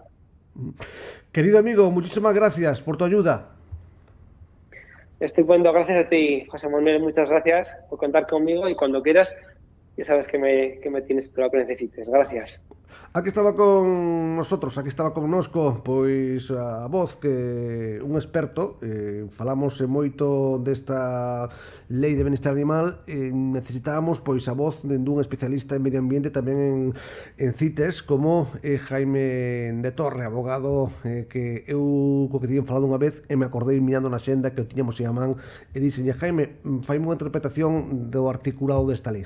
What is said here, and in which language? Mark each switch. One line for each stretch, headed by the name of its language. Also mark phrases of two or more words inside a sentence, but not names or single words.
Spanish: Querido amigo, muchísimas gracias por tu ayuda. Estupendo, gracias a ti, José Manuel, muchas gracias por contar conmigo y cuando quieras, ya sabes que me tienes para lo que necesites. Gracias. Aquí estaba con nosotros,
Galician: aquí estaba connosco, pois a voz que un experto, falamos moito desta lei de benestar animal, necesitábamos pois a voz dun especialista en medio ambiente tamén en CITES, como Jaime de Torre, abogado que eu co que tiñen falado unha vez e me acordei mirando na xenda que o tiñamos en a man e dixenlle, Jaime, faime unha interpretación do articulado desta lei.